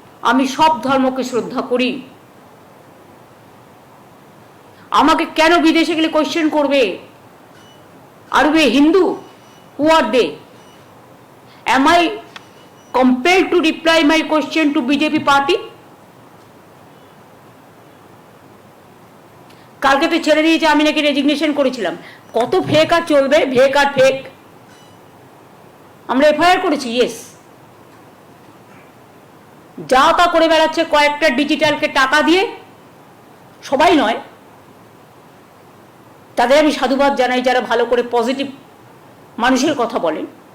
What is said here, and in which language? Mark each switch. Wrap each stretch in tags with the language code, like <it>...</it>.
<bn>আমি সব ধর্মকে শ্রদ্ধা করি। আমাকে কেন বিদেশে গেলে কোয়েশ্চেন করবে, আর বে হিন্দু?</bn> <en>Who are they? Am I compelled to reply my question to BJP party?</en> <bn>কালকে তো ছেড়ে দিয়েছে, আমি নাকি রেজিগনেশন করেছিলাম। কত ফেক আর চলবে, ফেক আর ফেক। আমরা এফআইআর করেছি, ইয়েস। যা তা করে বেড়াচ্ছে কয়েকটা ডিজিটালকে টাকা দিয়ে, সবাই নয়, তাদের আমি সাধুবাদ জানাই যারা ভালো করে পজিটিভ মানুষের কথা বলেন।</bn>